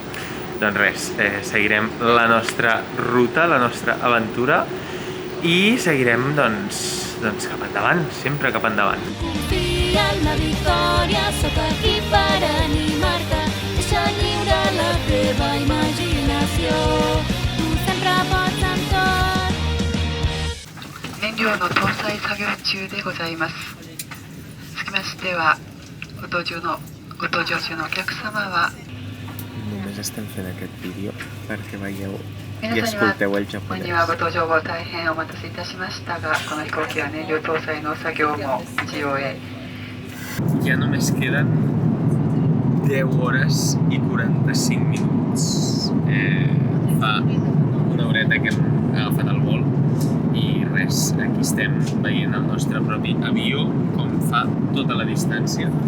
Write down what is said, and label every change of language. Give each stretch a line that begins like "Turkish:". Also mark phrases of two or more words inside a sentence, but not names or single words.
Catalan: Doncs res, seguirem la nostra ruta, la nostra aventura, i seguirem, doncs cap endavant, sempre cap endavant. Confia en la victòria, sóc aquí per animar-te. Deixa lliure la teva imaginació, tu sempre pots amb tot.
Japanese: 燃料の搭載作業中でございます。つきましては、ご搭乗中のお客様は
Catalan: Només estem fent aquest vídeo perquè veieu i
Japanese: 皆さんには
Catalan: escolteu el
Japanese: 本日は
Catalan: japonès.
Japanese: ご搭乗後大変お待たせいたしましたが、この飛行機は燃料搭載の作業も一応へ
Catalan: Ja només queden 10 hores i 45 minuts. Fa una horeta que hem agafat el vol i res, aquí estem veient el nostre propi avió com fa tota la distància.